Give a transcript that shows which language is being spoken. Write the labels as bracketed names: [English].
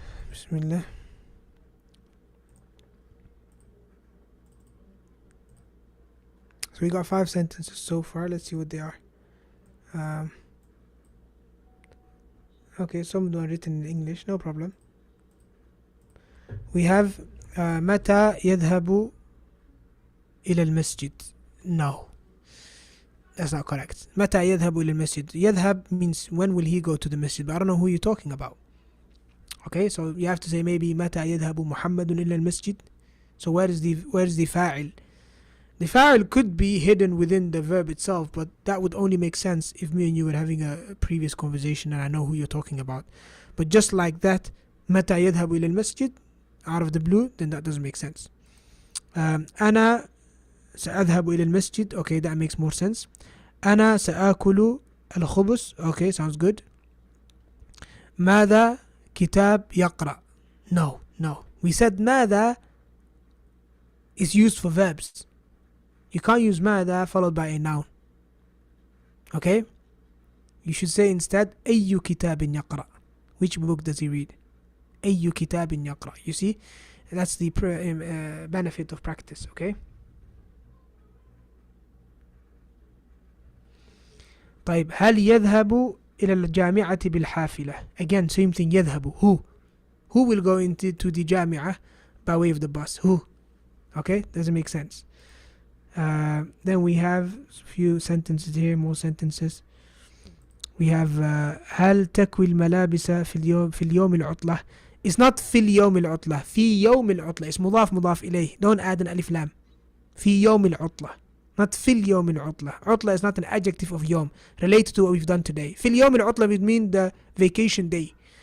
[Arabic] Bismillah. [English] So we got 5 sentences so far. Let's see what they are. Okay, some of them are written in English, no problem. We have [Arabic] متى يذهب إلى المسجد. [English] No, that's not correct. [Arabic] متى يذهب إلى المسجد. [English] يذهب means when will he go to the masjid, but I don't know who you're talking about. Okay, so you have to say maybe [Arabic] متى يذهب محمد إلى المسجد. [English] So where is the فاعل? The fa'il could be hidden within the verb itself, but that would only make sense if me and you were having a previous conversation and I know who you're talking about. But just like that, [Arabic] متى يذهب إلى المسجد, [English] out of the blue, then that doesn't make sense. [Arabic] أنا سأذهب إلى المسجد. [English] Okay, that makes more sense. [Arabic] أنا سآكل الخبز. [English] Okay, sounds good. [Arabic] ماذا كتاب يقرأ. No. [English] We said ماذا is used for verbs. You can't use ماذا followed by a noun. Okay? You should say instead [Arabic] أي كتاب يقرأ. [English] Which book does he read? [Arabic] أي كتاب يقرأ. [English] You see? That's the benefit of practice. Okay? [Arabic] طيب, هل يذهب إلى الجامعة بالحافلة. [English] Again, same thing. يذهب. Who will go into the جامعة by way of the bus? Who? Okay? Doesn't make sense. Then we have a few sentences here, more sentences. We have [Arabic] هل تكوي الملابس في اليوم العطلة. [English] It's not [Arabic] في اليوم العطلة. في يوم العطلة. It's مضاف إليه. [English] Don't add an alif lam. [Arabic] في يوم العطلة. Not في اليوم العطلة. [English] عطلة is not an adjective of يوم related to what we've done today. [Arabic] في اليوم العطلة [English] would mean the vacation day.